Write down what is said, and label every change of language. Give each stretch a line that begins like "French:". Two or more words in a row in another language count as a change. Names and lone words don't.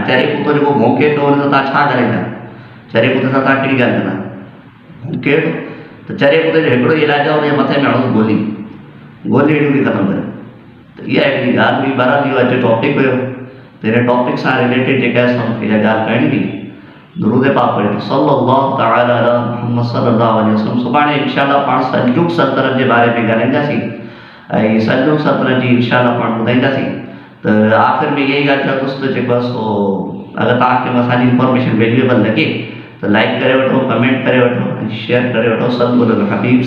Sindhi: चरियो कुतो जेको भौंके पियो हुन सां तव्हां छा ॻाल्हाईंदा? चरिये कुते सां तव्हां कहिड़ी ॻाल्हि कंदा? भौंके त चरिये कुते जो हिकिड़ो इलाजु आहे, उनजे मथे में हणोसि गोली, गोली अहिड़ी बि ख़तमु करे। त इहा हिकिड़ी ॻाल्हि हुई। बहरहाल इहो अॼु टॉपिक हुयो, त हिन टॉपिक सां रिलेटेड जेका आहे मूंखे इहा ॻाल्हि करणी हुई।
Arabic: درود پاک پڑهي تو صلى الله تعالى على محمد صلى الله عليه وسلم.
Sindhi: सुभाणे इंशाअल्लाह पाण सल्जुक सल्तनत जे बारे में ॻाल्हाईंदासीं, ऐं सल्जुक सल्तनत जी इंशाअल्लाह पाण ॿुधाईंदासीं। त आख़िर में इहा ई ॻाल्हि चवंदुसि त जेको आहे सो अगरि तव्हांखे असांजी
English: information valuable
Sindhi: लॻे त लाइक करे वठो, कमेंट करे वठो, ऐं शेयर करे वठो।